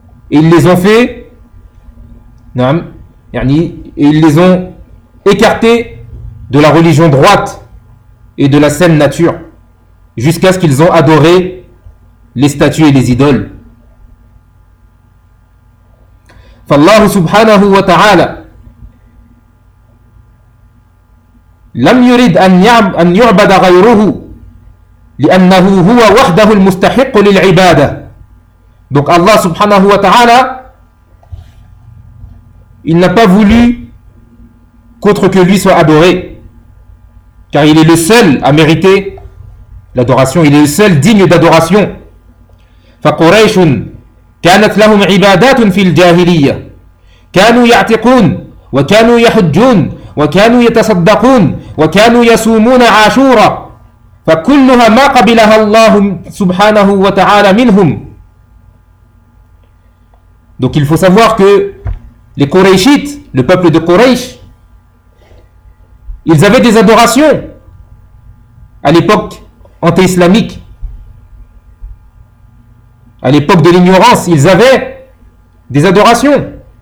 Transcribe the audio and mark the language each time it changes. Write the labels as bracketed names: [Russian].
[French] Et ils les ont fait, et ils les ont écartés de la religion droite et de la saine nature, jusqu'à ce qu'ils ont adoré les statues et les idoles. [Arabic] فالله سبحانه وتعالى لم يريد أن يعبد غيره لأنه هو وحده المستحق للعبادة. [French] Donc Allah سبحانه وتعالى, il n'a pas voulu qu'autre que lui soit adoré, car il est le seul à mériter l'adoration, il est le seul digne d'adoration. [Arabic] فقريش كانت لهم عبادات في الجاهلية، كانوا يعتقون وكانوا يحجون وكانوا يتصدقون وكانوا يصومون عاشورا، فكلها ما قبلها الله سبحانه وتعالى منهم. [French] Donc il faut savoir que les Quraishites, le peuple de Quraysh, ils avaient des adorations à l'époque anti-islamique, à l'époque de l'ignorance, ils avaient des adorations.